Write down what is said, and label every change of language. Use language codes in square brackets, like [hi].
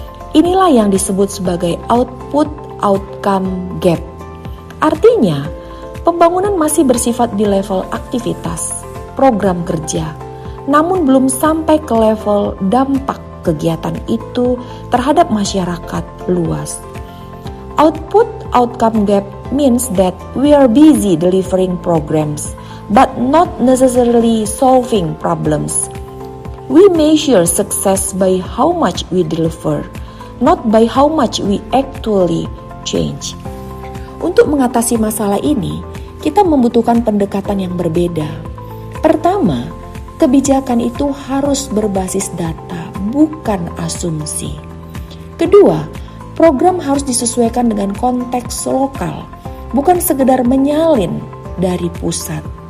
[id] Inilah yang disebut sebagai output-outcome gap. Artinya, pembangunan masih bersifat di level aktivitas, program kerja, namun belum sampai ke level dampak kegiatan itu terhadap masyarakat luas. [en] Output-outcome gap means that we are busy delivering programs, but not necessarily solving problems. We measure success by how much we deliver, not by how much we actually change. [id] Untuk mengatasi masalah ini, kita membutuhkan pendekatan yang berbeda. Pertama, kebijakan itu harus berbasis data, bukan asumsi. Kedua, program harus disesuaikan dengan konteks lokal, bukan sekedar menyalin dari pusat.